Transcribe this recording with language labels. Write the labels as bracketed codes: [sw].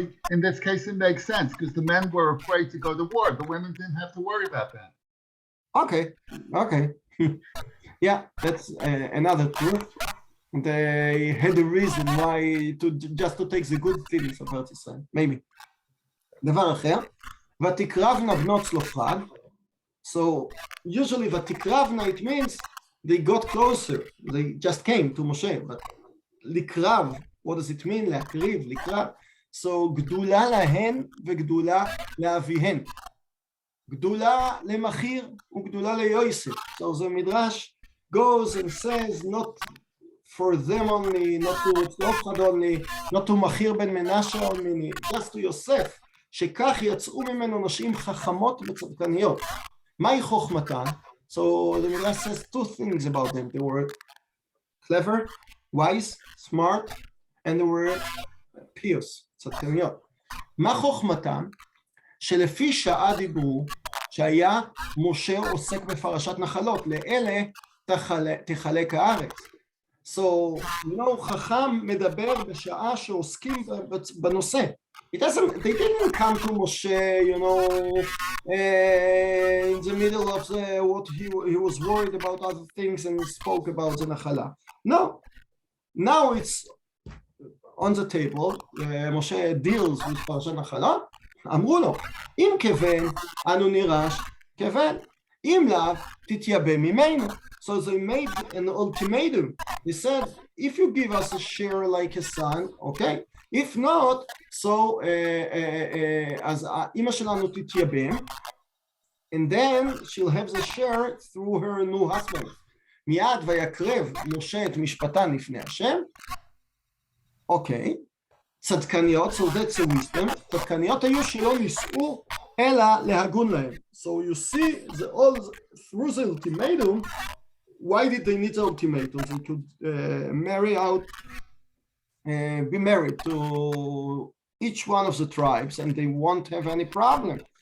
[en] In this case, it makes sense because the men were afraid to go to war. The women didn't have to worry about that. Okay. Yeah, that's another truth. They had a reason why just to take the good things of Eretz Israel, maybe. [he] דבר אחר, ותקרבנה בנות צלופחד. [en] So usually ותקרבנה, it means they got closer, they just came to Moshe, but לקרב, what does it mean? [he] להקריב, לקרב. So גדולה להן וגדולה לאביהן. גדולה למחיר וגדולה ליוסף. [en] So the Midrash goes and says not for them only, not to צלופחד only, not to מחיר בן מנשה only, just to יוסף, [he] שכך יצאו ממנו נשים חכמות וצדקניות. מהי חוכמתן? [en] So the Midrash says two things about them. They were clever, wise, smart, and they were pious, צדקניות. [he] מה חוכמתן? שלפי שעה דיברו, שהיה משה עוסק בפרשת נחלות, לאלה תחלק הארץ. So, חכם מדבר בשעה שעוסקים בנושא. [en] They didn't come to Moshe, in the middle of what he was worried about other things and spoke about the Nachala. No. Now it's on the table. Moshe deals with Parshat Nachala. [he] אמרו לו, אם כבן, אנו נירש כבן. אם לאו, תתייבא ממנו. [en] So they made an ultimatum. They said, if you give us a share like a son, okay. If not, so [he] אז אמא שלנו תתייבם, [en] and then she'll have the share through her new husband. [he] מיד ויקרב משה את משפטן לפני השם. אוקיי. [en] צדקניות, so that's a wisdom. [he] צדקניות היו שלא נישאו אלא להגון להם. [en] So you see, through the ultimatum, why did they need the ultimatum? They could be married to each one of the tribes and they won't have any problem.